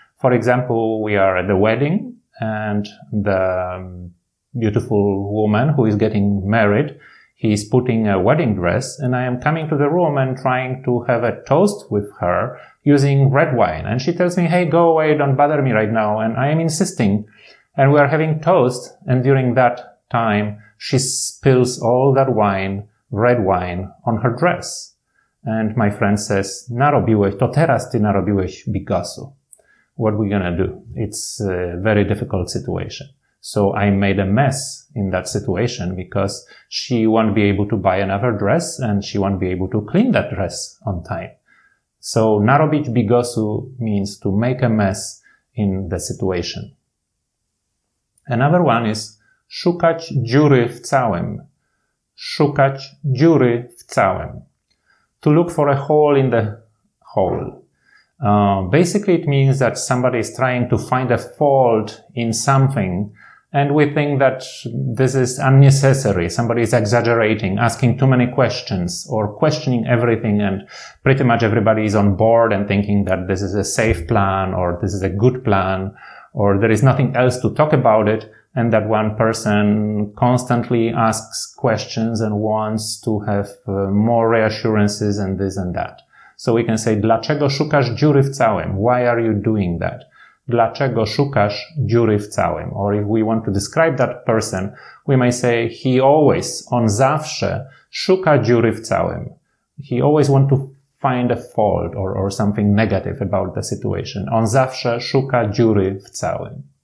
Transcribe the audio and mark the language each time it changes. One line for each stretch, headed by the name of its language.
English: For example, we are at the wedding and the beautiful woman who is getting married, he is putting a wedding dress and I am coming to the room and trying to have a toast with her using red wine. And she tells me, hey, go away, don't bother me right now. And I am insisting and we are having toast. And during that time, she spills all that wine, red wine, on her dress. And my friend says,
Polish: narobiłeś, to teraz ty narobiłeś bigosu.
English: What we're gonna do? It's a very difficult situation. So I made a mess in that situation because she won't be able to buy another dress and she won't be able to clean that dress on time. So
Polish: narobić bigosu
English: means to make a mess in the situation. Another one is
Polish: szukać dziury w całym. Szukać dziury w całym.
English: To look for a hole in the hole. Basically, it means that somebody is trying to find a fault in something, and we think that this is unnecessary. Somebody is exaggerating, asking too many questions, or questioning everything, and pretty much everybody is on board and thinking that this is a safe plan, or this is a good plan, or there is nothing else to talk about it, and that one person constantly asks questions and wants to have more reassurances and this and that. So we can say,
Polish: dlaczego szukasz dziury w całym?
English: Why are you doing that?
Polish: Dlaczego szukasz dziury w całym?
English: Or if we want to describe that person, we may say, he always,
Polish: on zawsze, szuka dziury w całym.
English: He always wants to find a fault or something negative about the situation.
Polish: On zawsze szuka dziury w całym.